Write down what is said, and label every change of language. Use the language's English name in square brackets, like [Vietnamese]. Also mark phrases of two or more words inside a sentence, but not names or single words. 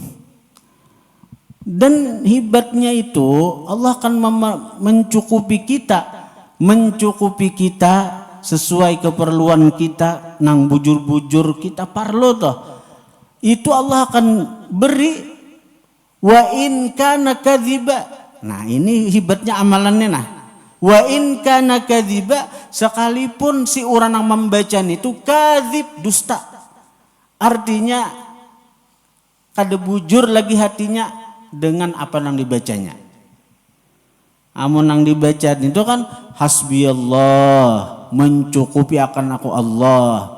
[Indonesian] Dan hebatnya itu Allah akan mencukupi kita sesuai keperluan kita, nang bujur-bujur kita perlu toh. Itu Allah akan beri. [Arabic] Wa in kana kadziba. [Banjar] Nah, ini hebatnya amalannya nah. [Arabic] Wa in kana kadziba, [Indonesian] sekalipun si orang yang membaca itu kadzib, dusta. [Banjar] Artinya kada bujur lagi hatinya dengan apa yang dibacanya. Amun yang dibaca itu kan hasbiyallah, mencukupi akan aku Allah.